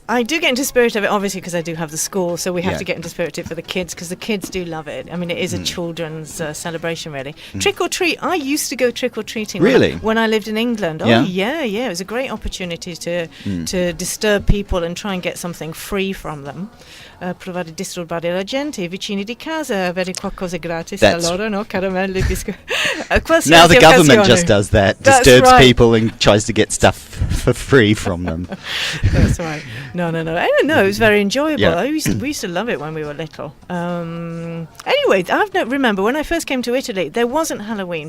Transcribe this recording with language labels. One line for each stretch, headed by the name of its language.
English: I do get into spirit of it, obviously, because I do have the school, so we have to get into spirit of it for the kids, because the kids do love it. I mean, it is a children's celebration, really. Trick or treat. I used to go trick or treating. Really? When I lived in England. Yeah? Oh, yeah. It was a great opportunity to disturb people and try and get something free from them.
Italian: provare a disturbare la gente, i vicini di casa, avere qualcosa gratis a loro, no? Caramelli, biscotti.
English: Now the government just does that, That's disturbs right. people and tries to get stuff for free from them. That's right. No. I don't know. It was very enjoyable. Yeah. We used to love it when we were little. Anyway, remember when I first came to Italy, there wasn't Halloween.